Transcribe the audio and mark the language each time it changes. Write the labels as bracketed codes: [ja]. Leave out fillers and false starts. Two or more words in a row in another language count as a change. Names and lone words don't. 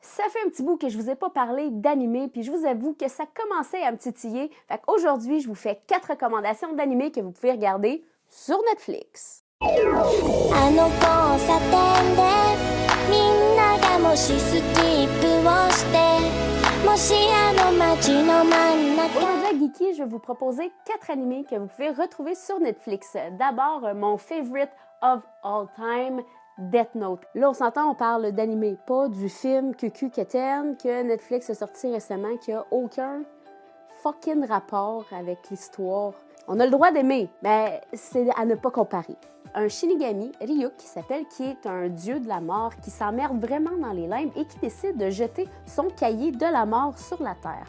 [fr] Ça fait un petit bout que je vous ai pas parlé d'animé, puis je vous avoue que ça commençait à me titiller. Fait qu'aujourd'hui, je vous fais 4 recommandations d'animé que vous pouvez regarder sur Netflix. [ja] あの交差点でみんながもしスキップをしてもしあの街の真ん中 [fr] Aujourd'hui à Geeky, je vais vous proposer 4 animés que vous pouvez retrouver sur Netflix. D'abord, mon [en] favorite of all time, [fr] Death Note. Là, on s'entend, on parle d'animé, pas du film Cucu Keten que Netflix a sorti récemment qui a aucun fucking rapport avec l'histoire. On a le droit d'aimer, mais c'est à ne pas comparer. Un Shinigami, Ryuk, qui est un dieu de la mort, qui s'emmerde vraiment dans les limbes et qui décide de jeter son cahier de la mort sur la terre.